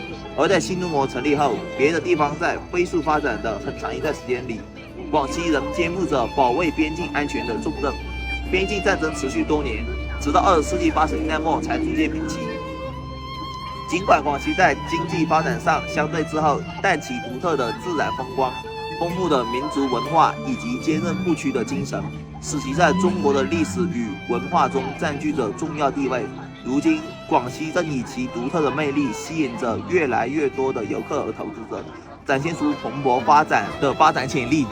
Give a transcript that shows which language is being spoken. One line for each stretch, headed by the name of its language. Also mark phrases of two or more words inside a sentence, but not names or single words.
Chinese: 而在新中國成立後，別的地方在飛速發展的很長一段時間裡，廣西仍肩負着保衛邊境安全的重任。邊境戰爭持續多年，直到20世紀80年代末才逐漸平息。儘管廣西在經濟發展上相對滯後，但其獨特的自然風光、 丰富的民族文化以及坚韧不屈的精神，使其在中国的历史与文化中占据着重要地位。如今，广西正以其独特的魅力吸引着越来越多的游客和投资者，展现出蓬勃发展的发展潜力。